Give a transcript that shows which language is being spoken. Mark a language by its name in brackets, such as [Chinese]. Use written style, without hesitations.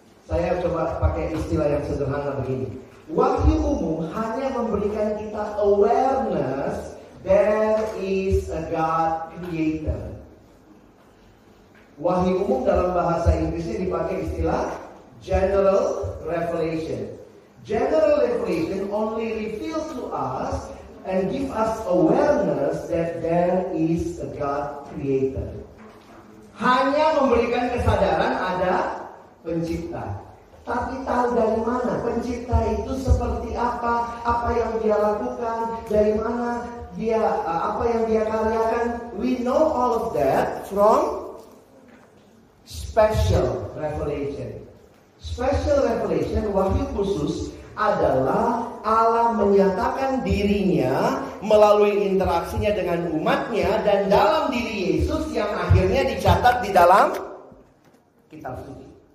[Indonesian] Saya coba pakai istilah yang sederhana begini. Wahyu umum hanya memberikan kita [English] awareness there is a God creator. [Indonesian] Wahyu umum dalam bahasa Inggrisnya dipakai istilah general revelation. [English] General revelation only reveals to us and give us awareness that there is a God creator. [Indonesian] Hanya memberikan kesadaran ada pencipta. Tapi tahu dari mana pencipta itu seperti apa yang dia lakukan, dari mana dia apa yang dia karyakan. [English] We know all of that from special revelation. [Indonesian] Special revelation, wahyu khusus adalah Allah menyatakan dirinya melalui interaksinya dengan umatnya dan dalam diri Yesus yang akhirnya dicatat di dalam kitab suci.